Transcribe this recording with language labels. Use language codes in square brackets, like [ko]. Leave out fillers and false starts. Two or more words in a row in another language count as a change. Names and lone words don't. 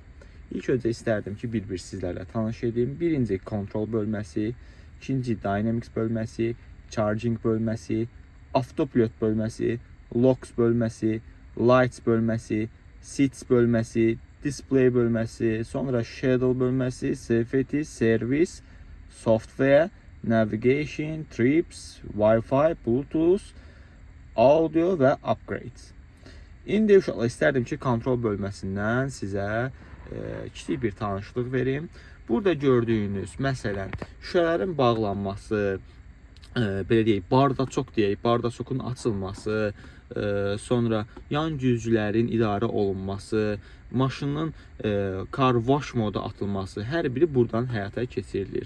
[az] İlk öncə istərdim ki, bir-bir sizlərlə tanış edim. Birinci kontrol bölməsi, ikinci Dynamics bölməsi, Charging bölməsi, Autopilot bölməsi, Locks bölməsi, Lights bölməsi, Seats bölməsi, Display bölməsi, sonra Schedule bölməsi, Safety, Service, Software, Navigation, Trips, Wi-Fi, Bluetooth, Audio və Upgrades. İndi uşaqlar istərdim ki, kontrol bölməsindən sizə kiçik bir tanışlıq verim. Burada gördüyünüz, məsələn, şüşələrin bağlanması, belə deyək, bardacok deyək, bardacokun açılması, sonra yan güzgülərin idarə olunması, maşının [en] car wash [az] moda atılması, hər biri buradan həyata keçirilir.